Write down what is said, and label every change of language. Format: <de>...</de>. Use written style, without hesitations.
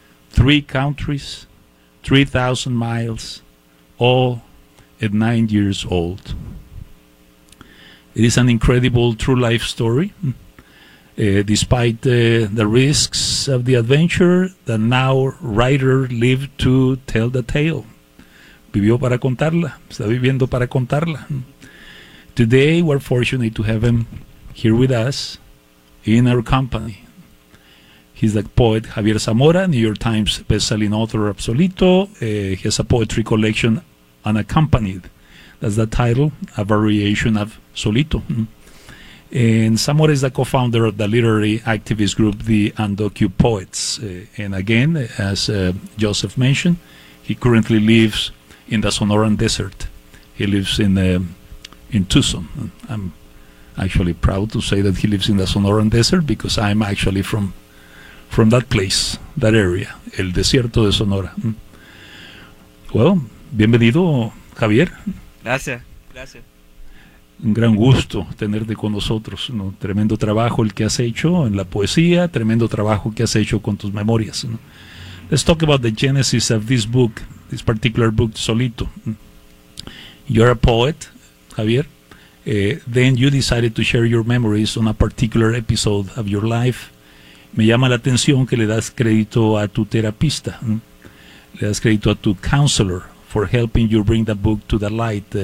<en>3 countries, 3,000 miles, all at 9 years old. It is an incredible true life story, despite the risks of the adventure, the now writer lived to tell the tale.</en> <es>Vivió para contarla, está viviendo para contarla.</es> <en>Today, we're fortunate to have him here with us in our company. He's the poet Javier Zamora, New York Times bestselling author of Solito. He has a poetry collection, Unaccompanied. That's the title, a variation of Solito. And Zamora is the co-founder of the literary activist group, the Andocu Poets. And again, as Joseph mentioned, he currently lives in the Sonoran Desert. He lives in Tucson. I'm actually proud to say that he lives in the Sonoran Desert, because I'm actually from that place, that area, El Desierto de Sonora. Well,</en> <es>bienvenido,</es> <en>Javier.</en> <es>Gracias. un gran gusto tenerte con nosotros, ¿no? Tremendo trabajo el que has hecho en la poesía, tremendo trabajo que has hecho con tus memorias, ¿no?</es> <en>Let's talk about the genesis of this book, this particular book, Solito. You're a poet, Javier. Then you decided to share your memories on a particular episode of your life.</en> <es>Me llama la atención que le das crédito a tu terapista, le das crédito a tu counselor</es> <en>for helping you bring the book to the light.</en>